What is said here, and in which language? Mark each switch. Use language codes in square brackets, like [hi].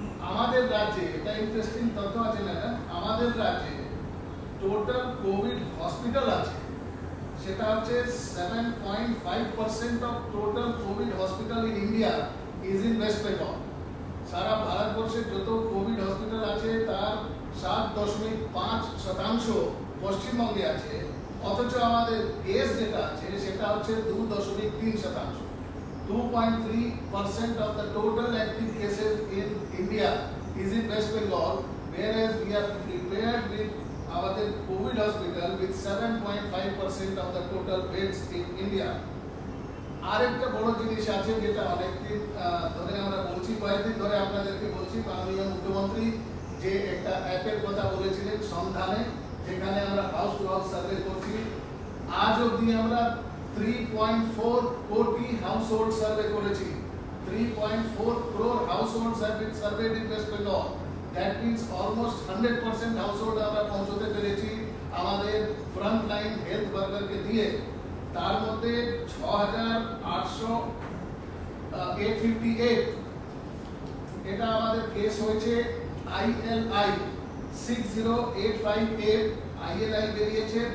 [bn] আমাদের রাজ্যে এটা ইন্টারেস্টিং তথ্য আছে ম্যাডাম, আমাদের রাজ্যে টোটাল কোভিড হসপিটাল আছে সেটা হচ্ছে [en] 7.5% of total covid hospital in India is in West Bengal. [bn] সারা ভারতবর্ষে যত কোভিড হসপিটাল আছে তার 7.5% পশ্চিমবঙ্গে আছে। অথচ আমাদের কেস যেটা আছে সেটা হচ্ছে 2.3%। [en] 2.3% of the total active cases in India is in West Bengal, whereas we are prepared with our COVID hospital with 7.5% of the total beds in India. [bn] আরেকটা বড় জিনিস আছে যেটা অনেকদিন ধরে আমরা বলছি, কয়েকদিন ধরে আপনাদেরকে বলছি, মাননীয় মুখ্যমন্ত্রী যে একটা অ্যাপের কথা বলেছিলেন সন্ধানে, যেখানে আমরা হাউস টু হাউস সার্ভে করছি। আজ অবধি আমরা 3.4 কোটি হাউসহোল্ড সার্ভে করেছি। [en] 3.4 crore households have been surveyed in West Bengal. That means almost 100% [bn] household আমরা পৌঁছতে পেরেছি আমাদের ফ্রন্ট লাইন হেলথ ওয়ার্কারকে দিয়ে। তার মধ্যে 6,858 এটা আমাদের কেস হয়েছে ILI 60858 ILI বেরিয়েছে।